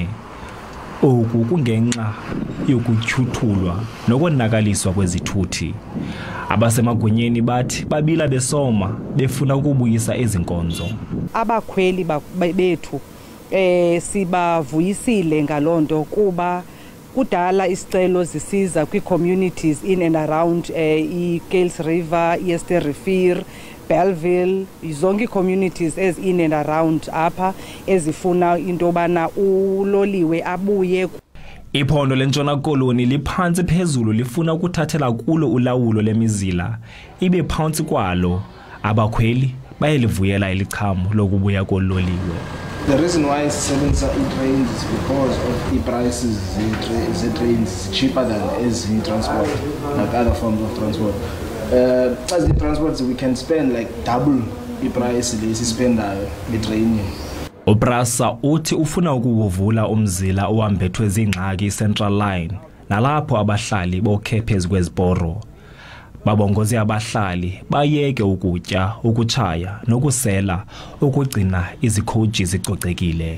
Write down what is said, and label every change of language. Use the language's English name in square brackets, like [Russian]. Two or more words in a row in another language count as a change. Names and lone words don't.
[Xhosa] Oku kungenxa yokutyhuthulwa nokonakaliswa kwezithuthi. Abasemagunyeni bathi babila besoma befuna ukubuyisa ezi nkonzo. Abakhweli bethu sibavuyisile ngalonto kuba kudala isicelo zisiza kwi- [English] communities in and around [Xhosa] i-Gales River, Eerster River, Bellville, zonke [English] communities as in and around [Xhosa] apha ezifuna into bana uloliwe abuye. Iphondo lentshona koloni liphansi phezulu lifuna ukuthathela kulo ulawulo lemizila, ibe phansi kwalo abakhweli bayelivuyela ilichamu lokubuya kololiwe. [English] The reason why isebenza trains is because of the prices the trains cheaper than as in transport, like other forms of transport. As the transports we can spend like double the price lesi spend train. [Xhosa] UPrasa uthi ufuna ukuvula umzila ohambethwe zingxaki Central Line, nalapho abahlali bokhephez kweziporo babongoze abahlali bayeke ukutya, ukuchaya nokusela ukugcina izikhoji zicocekile.